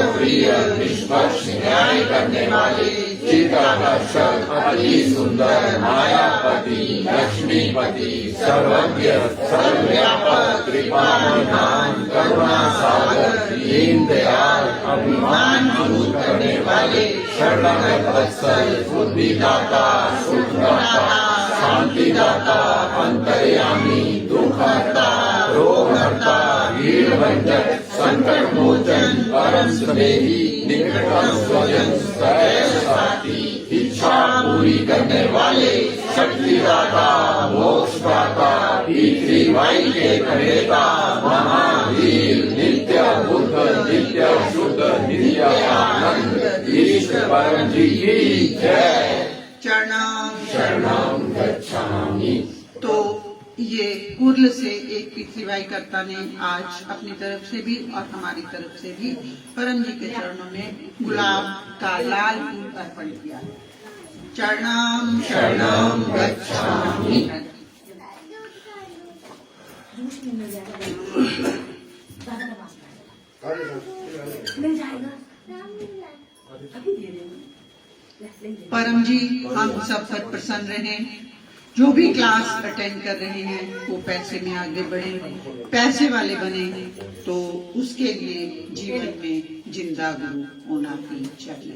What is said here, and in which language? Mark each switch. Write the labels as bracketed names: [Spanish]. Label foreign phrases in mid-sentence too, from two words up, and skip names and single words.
[Hindi] प्रिय, निष्पक्ष न्याय करने वाले, चित्ताकर्षक, अति सुंदर, मायापति, लक्ष्मीपति, सर्वज्ञ, सर्वव्यापक, कृपानिधान, करुणा सागर, दीन दयाल, अभिमान दूर करने वाले, शरणागत वत्सल, बुद्धिदाता, सुखदाता, शांतिदाता, अंतर्यामी, दुखहर्ता, रोगहर्ता, भीड़भंजक, संकट मोचन, परम स्नेही, निकटतम स्वजन, सदैव साथी, इच्छा पूरी करने वाले, शक्तिदाता, मोक्षदाता, पृथ्वी के प्रणेता, महावीर, नित्य बुद्ध, नित्य शुद्ध, नित्य आनंद, ईश्वर परम जी की जय। [Sanskrit] शरणं गच्छामि। [Hindi] तो ये कुर्ल से एक पृथ्वी कर्ता ने आज अपनी तरफ से भी और हमारी तरफ से भी परम जी के चरणों में गुलाब का लाल फूल अर्पण किया। [Sanskrit] शरणं गच्छामि। [Hindi] परम जी हम सब पर प्रसन्न रहें। जो भी [English] class attend [Hindi] कर रहे हैं वो पैसे में आगे बढ़े, पैसे वाले बने, तो उसके लिए जीवन में जिंदा गुरु होना ही चाहिए।